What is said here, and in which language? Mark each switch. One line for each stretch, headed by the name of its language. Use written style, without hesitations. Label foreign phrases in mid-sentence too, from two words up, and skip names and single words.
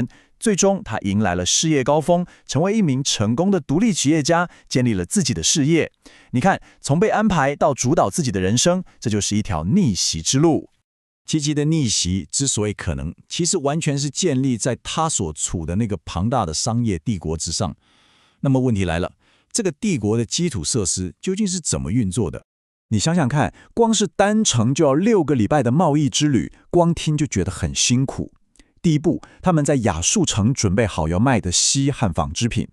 Chinese: 最終她迎來了事業高峰，成為一名成功的獨立企業家，建立了自己的事業。你看，從被安排到主導自己的人生，這就是一條逆襲之路。吉吉的逆襲之所以可能，其實完全是建立在他所處的那個龐大的商業帝國之上。那麼問題來了，這個帝國的基礎設施究竟是怎麼運作的？你想想看，光是單程就要6個禮拜的貿易之旅，光聽就覺得很辛苦。第一步，他們在亞述城準備好要賣的錫和紡織品。